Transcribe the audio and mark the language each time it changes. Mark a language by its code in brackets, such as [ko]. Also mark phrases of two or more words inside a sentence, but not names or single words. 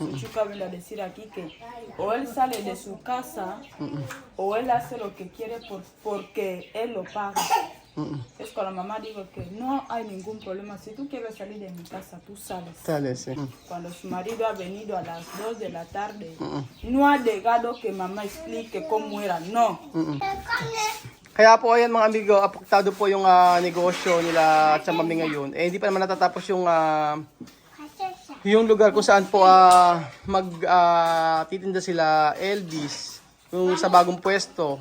[es] Su chica viene a decir aquí que o él sale de su casa o él hace lo que quiere porque él lo paga. Es con la mamá digo que no hay ningún problema. Si tú quieres salir de mi casa, tú sales. Sale, sí. Cuando su marido ha venido a las 2 de la tarde, no ha llegado que mamá explique cómo era. No. [tl] Kaya po ayan mga amigo, apektado po yung negosyo nila at sa mami ngayon. Eh hindi pa naman natatapos yung lugar kung saan po titinda sila Elvis yung sa bagong pwesto.